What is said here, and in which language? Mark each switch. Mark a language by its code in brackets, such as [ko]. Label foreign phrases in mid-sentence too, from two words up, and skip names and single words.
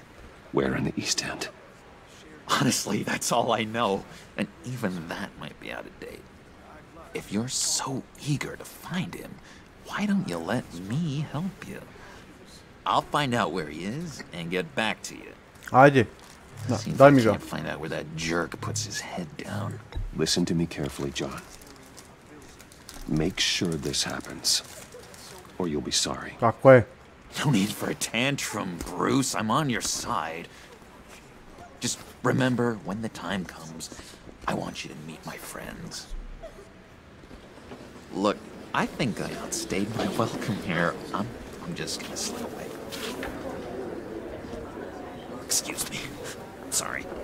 [en] Where in the East End? Honestly, that's all I know. And even that might be out of date. If you're so eager to find him, why don't you let me help you? I'll find out where he is and get back to you. [sl] Ajde. Daj mi ga. [en] Can't find out where that jerk puts his head down. Listen to me carefully, John. Make sure this happens, or you'll be sorry. [sl] Tako je. [en] No need for a tantrum, Bruce. I'm on your side. Just remember, when the time comes, I want you to meet my friends. Look, I think I outstayed my welcome here. I'm just gonna slip away. Excuse me. Sorry.